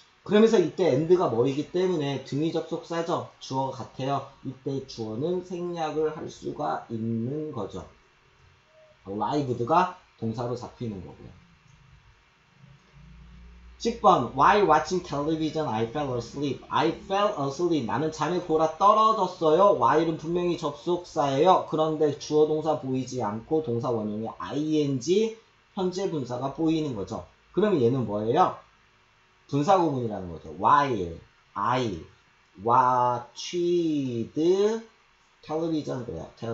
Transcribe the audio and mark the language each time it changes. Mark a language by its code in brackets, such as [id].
[ko] 그러면서 이때 and가 뭐이기 때문에 등위 접속사죠. 주어가 같아요. 이때 주어는 생략을 할 수가 있는 거죠. arrived가 동사로 잡히는 거고요. 10번 [en] While watching television, I fell asleep. I fell asleep. [ko] 나는 잠에 골아 떨어졌어요. while은 분명히 접속사예요. 그런데 주어 동사 보이지 않고 동사 원형에 ing 현재 분사가 보이는 거죠. 그러면 얘는 뭐예요? 분사 구문이라는 거죠. [en] while I watched television [ko] 그래요.